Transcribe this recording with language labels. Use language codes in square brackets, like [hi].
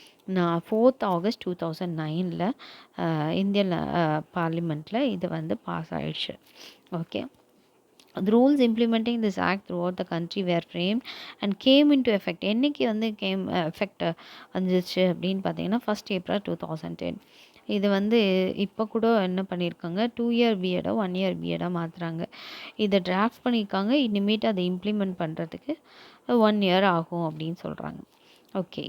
[ta] நான் 4th August 2009ல் Indian பார்லிமெண்ட்டில் இது வந்து பாஸ் ஆயிடுச்சு. Okay. [en] The rules implementing this act throughout the country were framed and came into effect. [ta] என்னைக்கு வந்து எஃபெக்ட் வந்துச்சு அப்படின்னு பார்த்தீங்கன்னா April 1 2010. இது வந்து இப்போ கூட என்ன பண்ணியிருக்காங்க, 2 இயர் பிஎடோ 1 இயர் பிஎடாக மாற்றுறாங்க. இதை டிராஃப்ட் பண்ணியிருக்காங்க. இனிமேட்டு அதை இம்ப்ளிமெண்ட் பண்ணுறதுக்கு 1 இயர் ஆகும் அப்படின்னு சொல்கிறாங்க. ஓகே.